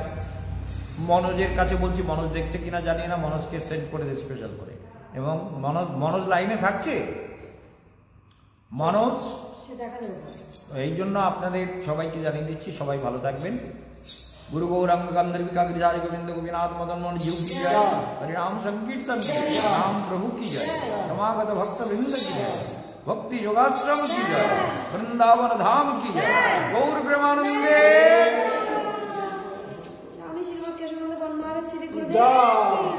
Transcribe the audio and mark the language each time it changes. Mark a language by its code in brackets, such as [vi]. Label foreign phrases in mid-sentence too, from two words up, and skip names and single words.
[bn] মনোজের কাছে বলছি, মনোজ দেখছে কিনা জানি না, মনোজকে সেন্ড করে দেয় স্পেশাল করে। এবং মনোজ লাইনে থাকছে, মনোজ, এই জন্য আপনাদের সবাইকে জানিয়ে দিচ্ছি। সবাই ভালো থাকবেন। [hi] गुरु गौरांग गंधर्विका गिरिधारी गोविंद गोपीनाथ मदन मोहन जीव की जय, हरिनाम संकीर्तन की जय, राम प्रभु की जय, समागत भक्त वृंद की जय, भक्ति योगाश्रम की जय, वृंदावन धाम की जय, गौर प्रेमानंदे।